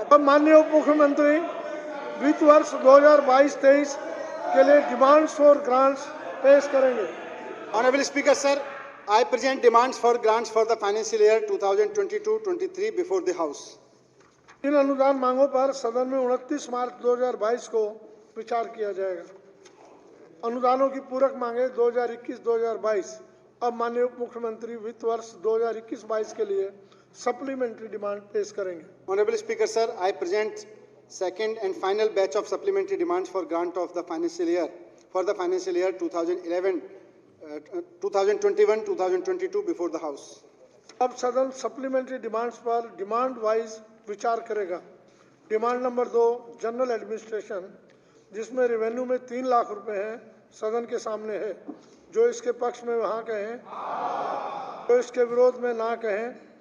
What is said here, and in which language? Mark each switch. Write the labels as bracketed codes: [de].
[hi] अब माननीय उप मुख्यमंत्री वित्त वर्ष 2022-23 के लिए डिमांड्स फॉर ग्रांट्स पेश करेंगे। [en] Honorable Speaker, sir, I present demands for grants for the financial year 2022-23 before the House. [hi] इन अनुदान मांगों पर सदन में 29 मार्च 2022 को विचार किया जाएगा। अनुदानों की पूरक मांगे 2021-2022। अब माननीय उप मुख्यमंत्री वित्त वर्ष 2021-22 के लिए सप्लीमेंट्री डिमांड पेश करेंगे। [en] Honorable Speaker, sir, I present second and final batch of supplementary demands for grant of the financial year for the financial year 2021-2022 before the House. [hi] अब सदन सप्लीमेंट्री डिमांड्स पर डिमांड वाइज विचार करेगा। Demand number 2 general administration, जिसमें revenue में 3 लाख रुपए हैं, सदन के सामने है। जो इसके पक्ष में हाँ कहें, जो इसके विरोध में ना कहें।